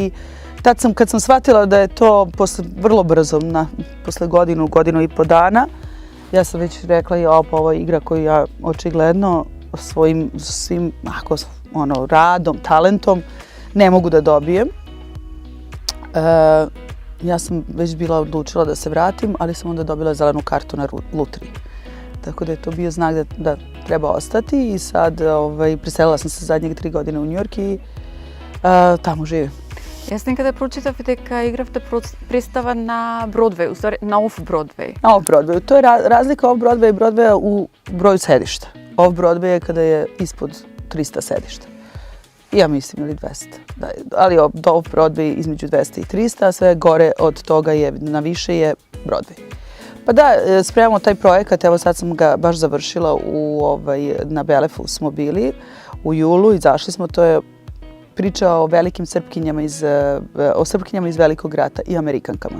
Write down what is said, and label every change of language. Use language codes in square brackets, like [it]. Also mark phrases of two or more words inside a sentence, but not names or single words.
[sr] I tad sam, kad sam shvatila da je to vrlo brzo, posle godinu i po dana, ja sam već rekla ovo je igra koju ja očigledno svim radom, talentom ne mogu da dobijem. Ja sam već bila odlučila da se vratim, ali sam onda dobila zelenu kartu na lutriji. Tako da je to bio znak da treba ostati i sad preselila sam se zadnjih 3 godine u New York i tamo živim. [mk] Јас некаде прочитав дека игравте представа на Бродвеј, уствари на Off-Broadway. [sr] Na Off-Broadwayu. To je razlika Off-Broadwaya i Broadwaya u broju sedišta. Off-Broadway je kada je ispod 300 sedišta. Ja mislim ili 200. Ali Off-Broadway između 200 i 300, a sve gore od toga na više je Broadway. Pa da, spremamo taj projekat, evo sad sam ga baš završila na Belefu smo bili u julu, izašli smo, to je priča o velikim Srpkinjama iz Velikog rata i Amerikankama.